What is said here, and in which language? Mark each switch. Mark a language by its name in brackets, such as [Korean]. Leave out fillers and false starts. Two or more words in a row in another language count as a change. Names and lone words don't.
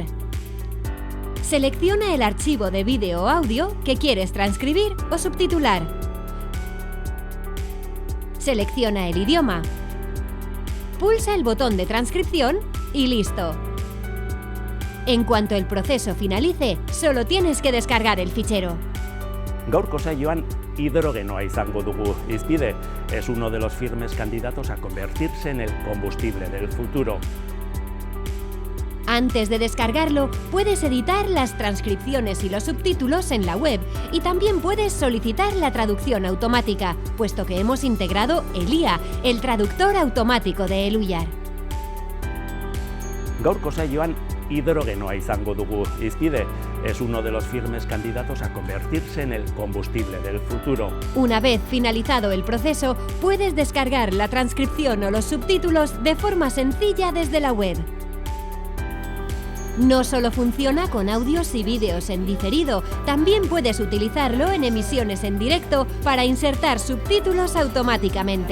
[Spanish] Selecciona el archivo de vídeo o audio que quieres transcribir o subtitular. Selecciona el idioma. Pulsa el botón de transcripción y listo. En cuanto el proceso finalice, solo tienes que descargar el fichero. [Basque] Gaurko saioan hidrogenoa izango dugu hizpide. [Spanish] Es uno de los firmes candidatos a convertirse en el combustible del futuro. Antes de descargarlo, puedes editar las transcripciones y los subtítulos en la web y también puedes solicitar la traducción automática, puesto que hemos integrado el IA, el traductor automático de Eluyar. [Basque] Gaurko saioan hidrogenoa izango dugu hizpide. [Spanish] Es uno de los firmes candidatos a convertirse en el combustible del futuro. Una vez finalizado el proceso, puedes descargar la transcripción o los subtítulos de forma sencilla desde la web. No solo funciona con audios y vídeos en diferido, también puedes utilizarlo en emisiones en directo para insertar subtítulos automáticamente.